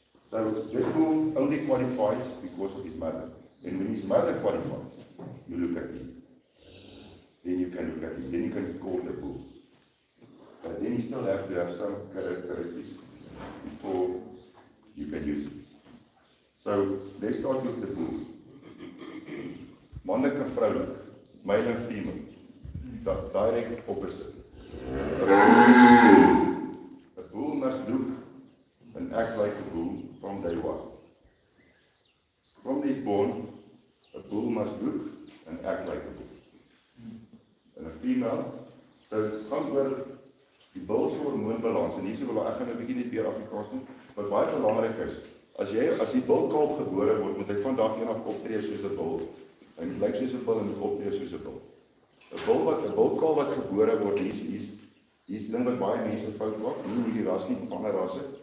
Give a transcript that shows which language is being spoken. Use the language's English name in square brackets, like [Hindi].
[English] So this bull only qualifies because of his mother. And when his mother qualifies, you look at him. Then you can look at him. Then you can call the bull. But then you still have to have some characteristics before you can use it. So let's start with the bull. [Afrikaans] Mannelijk en vrouwelijk, [English] male and female, direct opposite. A bull must look and act like a bull from day one. From he's born, a bull must look and act like a bull. And a female, [Afrikaans] so gaan oor die bull se hormoonbalans, en hierso wil ek gaan 'n bietjie net weer Afrikaans doen, wat baie belangrik is. As die bulkalf gebore word, moet hy van dag een af optree soos 'n bul. Hy moet lyk soos 'n bul en moet optree soos 'n bul. 'n bulkalf wat gebore word, hier's ding wat baie mense fout maak, nie hierdie ras nie, van ander rasse.